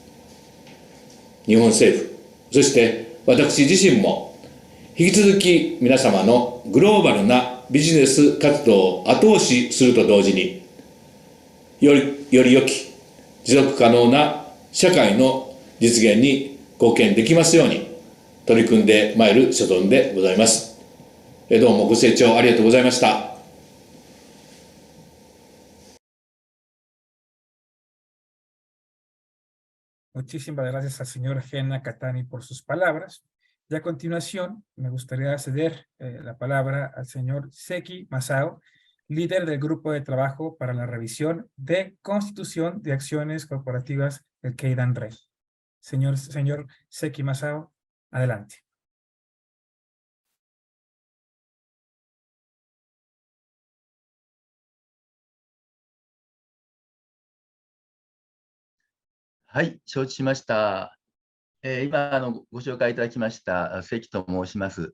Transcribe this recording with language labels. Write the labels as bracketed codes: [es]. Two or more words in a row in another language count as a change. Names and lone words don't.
[ja] 日本政府、そして私自身も引き続き皆様のグローバルなビジネス活動を後押しすると同時に、より良き持続可能な社会の実現に貢献できますように取り組んでまいる所存でございます。どうもご清聴ありがとうございました。 [es] Muchísimas gracias al señor Gena Catani por sus palabras. Y a continuación, me gustaría ceder la palabra al señor Seki Masao, líder del Grupo de Trabajo para la Revisión de Constitución de Acciones Corporativas del Keidan-RE. Señor Seki Masao, adelante. [ja] はい、承知しました。今ご紹介いただきました関と申します。